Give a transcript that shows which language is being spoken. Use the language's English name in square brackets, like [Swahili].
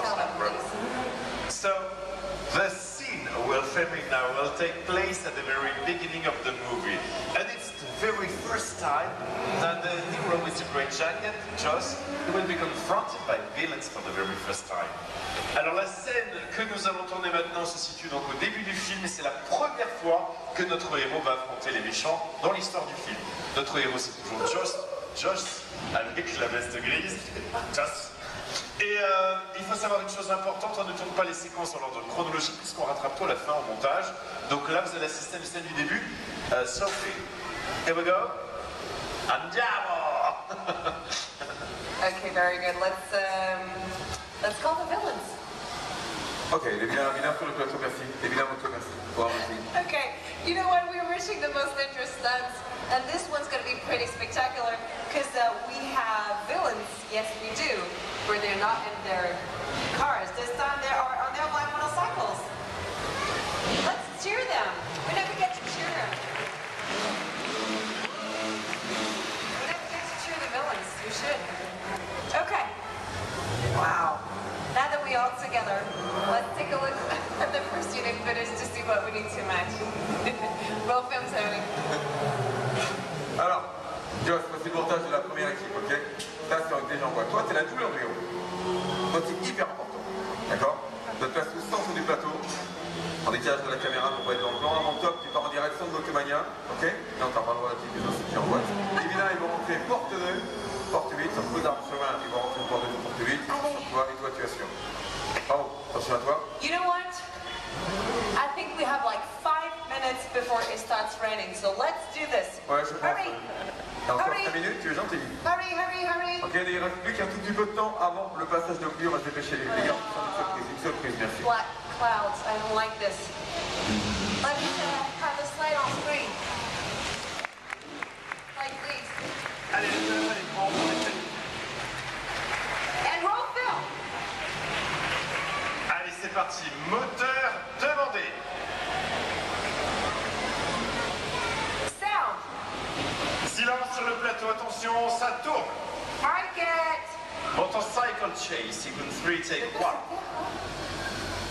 [English] Tell them, please. So, the scene we're filming now will take place at the very beginning of the movie. And it's the very first time that the hero with the great jacket, Joss, will be confronted by villains for the very first time. [French] Alors la scène que nous allons tourner maintenant se situe donc au début du film et c'est la première fois que notre héros va affronter les méchants dans l'histoire du film. Notre héros c'est toujours Joss avec la veste grise, Joss. Et il faut savoir une chose importante, on ne tourne pas les séquences en ordre chronologique puisqu'on rattrape tout à la fin au montage. Donc là vous allez assister à une scène du début. [English] Sophie, here we go. Andiamo! Okay, very good. Let's call the villains. [French] Ok, il est bien sur le plateau, merci. Évidemment, merci. Wow, merci. [English] Okay, you know what? We're reaching the most dangerous stunts, and this one's going to be pretty spectacular because we have villains. Yes, we do, where they're not in their cars. This time they are on their black motorcycles. Let's cheer them. We never get to cheer them. We never get to cheer the villains. We should. Okay. Wow. Now that we're all together, let's take a look at the first unit footage to see what we need to match. Roll film, Tony. [French] Alors, Joss, voici le montage de la première équipe, ok? Ça, c'est déjà en voie. Toi, t'es la doublure du héros. Toi, c'est hyper important. D'accord? Tu te places au centre du plateau, en décalage de la caméra pour pas être dans le plan. Avant top, tu pars en direction de Locomania, ok? Là, on t'en parlera de la petite des instituts en boîte. Et bien là, ils vont rentrer porte 2, porte 8, sur le coup d'armes sur 1, ils vont rentrer porte 2, porte 8, sur toi, et toi, tu assures. Bravo, attention à toi. [English] You know what? I think we have like 5 minutes before it starts raining, so let's do this. [French] Ouais, je pense. [English] Hurry! [French] T'as encore [English] Hurry. [French] 5 minutes, tu es gentil. [English] Hurry, hurry, hurry! [French] Ok, il reste plus qu'un tout petit peu de temps avant le passage de pluie, on va se dépêcher les gars. Une surprise, merci. [English] Black clouds, I don't like this. Let me have the slide on screen. Slide, please. [French] Allez, prends. [English] And roll film! [French] Allez, c'est parti. Moteur demandé. [English] Sound! [French] Silence sur le plateau, attention, ça tourne. [English] Mark it! Motorcycle chase, sequence 3, take 1.